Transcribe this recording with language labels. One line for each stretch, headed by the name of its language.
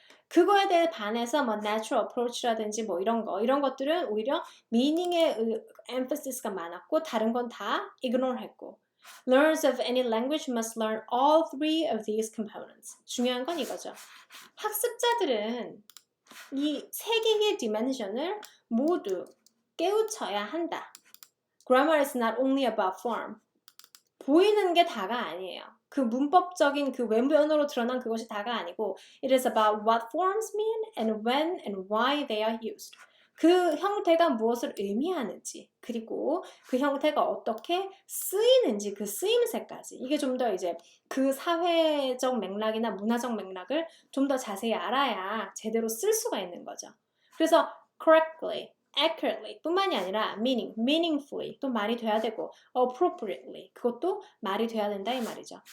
Korean: 그거에 대해 반해서 뭐 natural approach라든지 뭐 이런 것들은 오히려 meaning의 emphasis가 많았고 다른 건 다 ignore 했고
English: Learners of any language must learn all three of these components.
Korean: 중요한 건 이거죠. 학습자들은 이 세 개의 디멘션을 모두 깨우쳐야 한다.
English: Grammar is not only about form.
Korean: 보이는 게 다가 아니에요. 그 문법적인 그 외면으로 드러난 그것이 다가 아니고
English: It is about what forms mean and when and why they are used.
Korean: 그 형태가 무엇을 의미하는지 그리고 그 형태가 어떻게 쓰이는지 그 쓰임새까지 이게 좀 더 이제 그 사회적 맥락이나 문화적 맥락을 좀 더 자세히 알아야 제대로 쓸 수가 있는 거죠. 그래서 correctly, accurately 뿐만이 아니라 meaningfully 또 말이 돼야 되고 appropriately 그것도 말이 돼야 된다 이 말이죠.